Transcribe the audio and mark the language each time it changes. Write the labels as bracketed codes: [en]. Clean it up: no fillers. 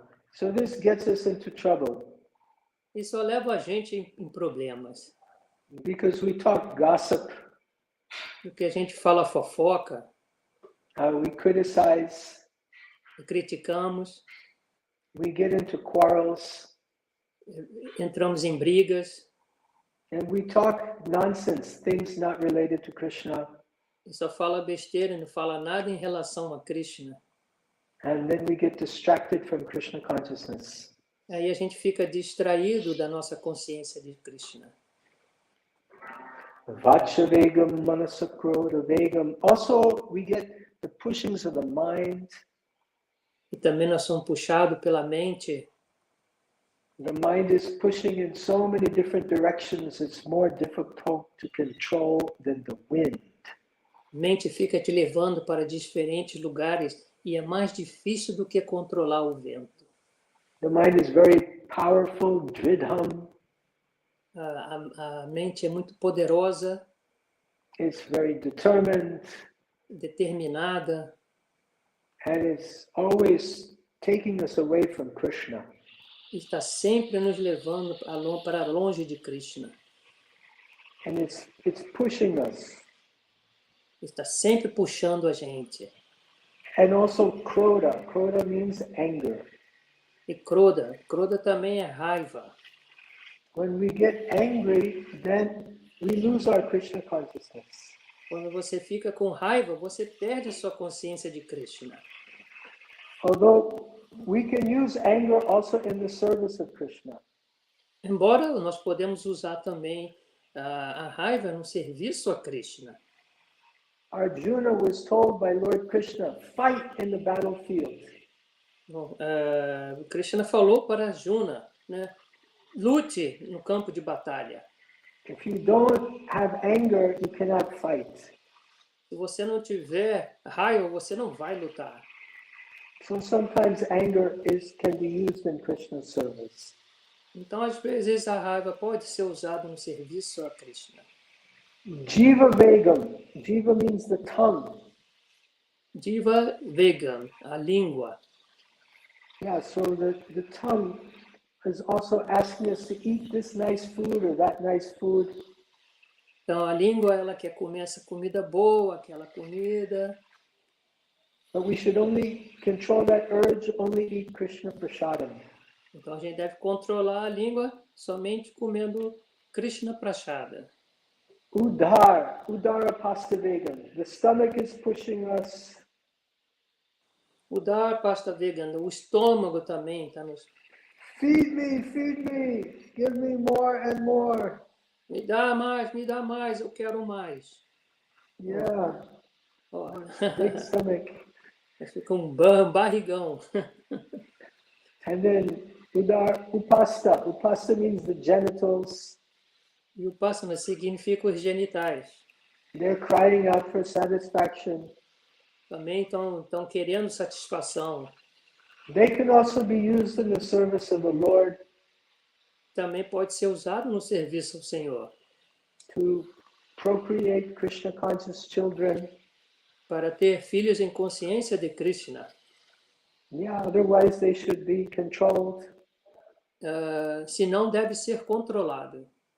[en] So this gets us into trouble. [pt] Isso leva a gente em problemas. [en] Because we talk gossip. [pt] Porque a gente fala fofoca. [en] We criticize. [pt] Criticamos. [en] We get into quarrels. [pt] Entramos em brigas. [en] And we talk nonsense, things not related to Krishna. [pt] E só fala besteira, não fala nada em relação a Krishna. [en] And then we get distracted from Krishna consciousness. [pt] Aí a gente fica distraído da nossa consciência de Krishna. [sa] Vachvegam manasakroda vegam. [en] Also, we get the pushings of the mind. [pt] E também nós somos puxados pela mente. [en] The mind is pushing in so many different directions, it's more difficult to control than the wind. [pt] A mente fica te levando para diferentes lugares e é mais difícil do que controlar o vento. [en] The mind is very powerful, dridham. [pt] A mente é muito poderosa. [en] It's very determined. [pt] Determinada. [en] And it's always taking us away from Krishna. [pt] Está sempre nos levando para longe de Krishna. [en] And it's pushing us. [pt] Está sempre puxando a gente. [en] And also kroda. Kroda means anger. [pt] E kroda também é raiva. [en] When we get angry, then we lose our Krishna consciousness. [pt] Quando você fica com raiva, você perde a sua consciência de Krishna. [en] Although we can use anger also in the service of Krishna. [pt] Embora nós podemos usar também a raiva no serviço a Krishna. [en] Arjuna was told by Lord Krishna, fight in the battlefield. [pt] Bom, Krishna falou para Arjuna, né? Lute no campo de batalha. [en] If you don't have anger, you cannot fight. [pt] Se você não tiver raiva, você não vai lutar. [en] So sometimes anger can be used in Krishna's service. [pt] Então, às vezes, a raiva pode ser usada no serviço a Krishna. [en] Jiva Vegam. Jiva means the tongue. [pt] Jiva Vegam, a língua. [en] Yeah, so the tongue is also asking us to eat this nice food or that nice food. [pt] Então, a língua, ela quer comer essa comida boa, aquela comida. [en] But we should only control that urge, only eat Krishna prasadam. [pt] Então, a gente deve controlar a língua somente comendo Krishna prasada. [sa] Udara pasta vegam. [en] The stomach is pushing us. [sa] Udara pasta vegana, [pt] o estômago também está nos... [en] Feed me, give me more and more. [pt] Me dá mais, eu quero mais. [en] Yeah. Oh. Big stomach. [pt] Fica barrigão. [en] And then upasta. Upasta means the genitals. [pt] E upasana significa os genitais. [en] They're crying out for satisfaction. [pt] Também estão querendo satisfação. [en] They can also be used in the service of the Lord. [pt] Também pode ser usado no serviço ao Senhor. [en] To procreate Krishna conscious children. [pt] Para ter filhos em consciência de Krishna. [en] Yeah, otherwise they should be controlled. [pt] se não deve ser controlado.